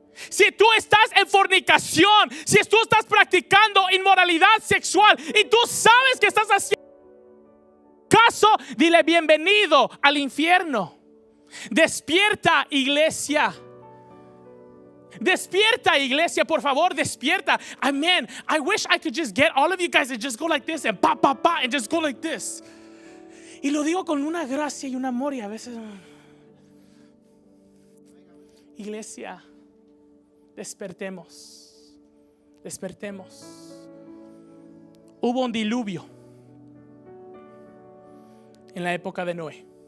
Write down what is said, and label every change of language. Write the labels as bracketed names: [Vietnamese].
[Spanish] Si tú estás en fornicación, si tú estás practicando inmoralidad sexual y tú sabes que estás haciendo caso, dile bienvenido al infierno. Despierta, iglesia. Despierta, iglesia, por favor, despierta. [English] Amen. I wish I could just get all of you guys and just go like this and pa, pa, pa, and just go like this. [Spanish] Y lo digo con una gracia y un amor, y a veces, iglesia, despertemos. Hubo un diluvio en la época de Noé.